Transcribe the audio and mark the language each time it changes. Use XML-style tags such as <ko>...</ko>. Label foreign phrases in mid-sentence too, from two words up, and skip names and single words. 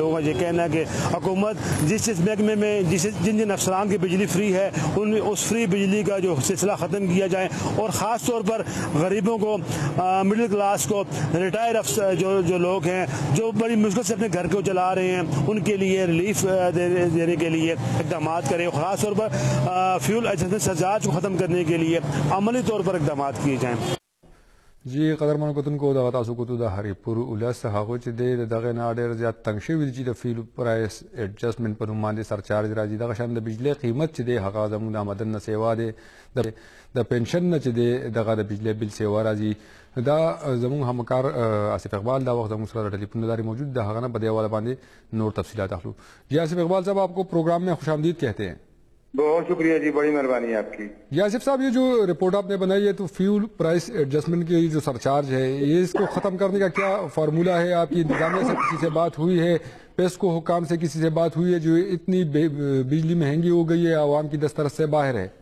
<ur>لوگوں کا یہ کہنا ہے کہ حکومت جس محکمے میں جن افسران کی بجلی فری ہے ان میں اس فری بجلی کا جو سلسلہ ختم کیا جائے, اور خاص طور پر غریبوں کو,</ur> <en>middle class</en> <ur>کو, ریٹائر جو لوگ ہیں جو بڑی مشکل سے اپنے گھر کو چلا رہے ہیں ان کے لیے ریلیف دینے کے لیے اقدامات کریں. خاص طور پر</ur> <en>fuel adjustment surcharge</en> <ur>کو ختم کرنے کے لیے عملی طور پر اقدامات کیے جائیں.</ur> <ps>جی قدرمن کتونکو دغه تاسو کوتو د هری پور ولس هغه چې دغه نه ډېر زیات تنګ شوي چې د</ps> <en>fuel price adjustment</en> <ps>په نوم باندې سرچارج راځي. دغه شان د بجلی قیمت چې دی هغه زموږ د آمدن نه سیوا دی, د پنشن نه چې دی دغه د بجلی بل سیوا راځي. دا زموږ همکار آصف اقبال دا وخت زموږ سره ټلیفون داري موجود د هغه نه په دې حواله باندې نور تفصیلات اخلو.</ps> <ur>جی آصف اقبال صاحب, آپ کو پروگرام میں خوش آمدید کہتے ہیں. بہت شکریہ جی, بڑی مہربانی ہے آپ کی. یاسف صاحب, یہ جو رپورٹ آپ نے بنائی ہے تو</ur> <en>fuel price adjustment</en> <ur>کی جو سرچارج ہے یہ اس کو ختم کرنے کا کیا فارمولہ ہے؟ آپ کی انتظامیہ سے کسی سے بات ہوئی ہے, پیسکو حکام سے کسی سے بات ہوئی ہے جو اتنی بجلی مہنگی ہو گئی ہے عوام کی دسترس سے باہر ہے؟</ur>